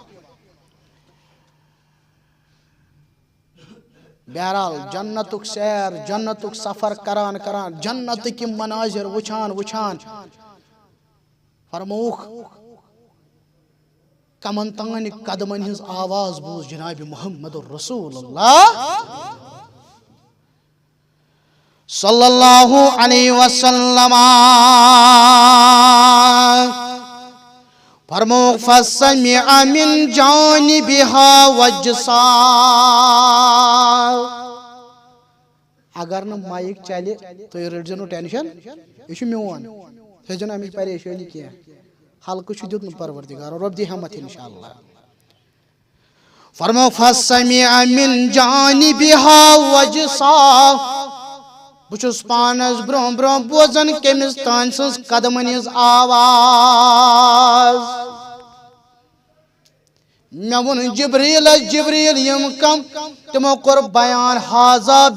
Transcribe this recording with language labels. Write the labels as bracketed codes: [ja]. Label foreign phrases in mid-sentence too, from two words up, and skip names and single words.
[ks] بہرحال جنتُک سیر جنتُک سفر کران جنتٕکۍ یِم مناظر وٕچھان فرمووُکھ کمن تانۍ قدمن ہٕنٛز آواز بوٗز جناب محمد رسول اللہ [ar] صلی اللہ علیہ وسلم [ks] فرمووُکھ [ar] فسمع من جانبها وجسا [ks] اگر نہٕ مایِک چلہِ تُہۍ رٔٹزیو نہٕ ٹٮ۪نشن یہِ چھُ میون تھٲیزیو نہٕ اَمِچ پریشٲنی کینٛہہ حلقہٕ چھُ دیُتمُت پروردگارن رۄب دی ہمت انشاء اللہ فرمووُکھ [ar] فسمع من جانبها وجسا [ks] بہٕ چھُس پانس برٛونٛہہ بوزان کٔمِس تانۍ سٕنٛز قدمن ہٕنٛز آواز مےٚ ووٚن جبریٖل یِم کم تِمو کوٚر بیان حاضا